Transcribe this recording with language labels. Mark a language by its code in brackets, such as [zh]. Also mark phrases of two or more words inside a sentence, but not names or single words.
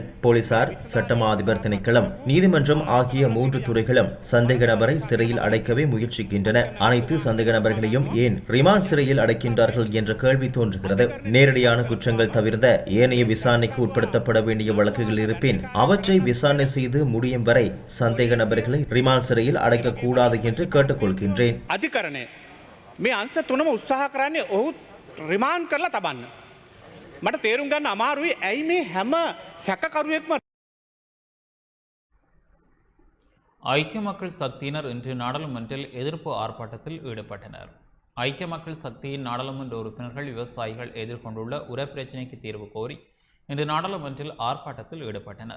[ta] போலீசார், சட்டமா அதிபர் திணைக்களம், நீதிமன்றம் ஆகிய 3 துறைகளும் சந்தேக நபரை சிறையில் அடைக்கவே முயற்சிக்கின்றன. அனைத்து சந்தேக நபர்களையும் ஏன் ரிமாண்ட் சிறையில் அடைக்கின்றார்கள் என்ற கேள்வி தோன்றுகிறது. நேரடியான குற்றங்கள் தவிர்த்த ஏனைய விசாரணைக்கு உட்படுத்தப்பட வேண்டிய வழக்குகள் இருப்பின் அவற்றை விசாரணை செய்து முடியும் வரை சந்தேக நபர்களை ரிமாண்ட் சிறையில் அடைக்கக்கூடாது என்று கேட்டுக்கொள்கின்றேன். [si] අධිකරණය මේ අංශ තුනම උත්සාහ කරන්නේ ඔහු රිමාන්ඩ් කරලා තබන්න. මට තේරුම් ගන්න අමාරුයි ඇයි මේ හැම සැකකරුවෙක්ම. [ta] ஐக்கிய மக்கள் சக்தியினர் இன்று நாடாளுமன்றில் எதிர்ப்பு ஆர்ப்பாட்டத்தில் ஈடுபட்டனர். ஐக்கிய மக்கள் சக்தியின் நாடாளுமன்ற உறுப்பினர்கள் விவசாயிகள் எதிர்கொண்டுள்ள உர பிரச்சினைக்கு தீர்வு கோரி இன்று நாடாளுமன்றில் ஆர்ப்பாட்டத்தில் ஈடுபட்டனர்.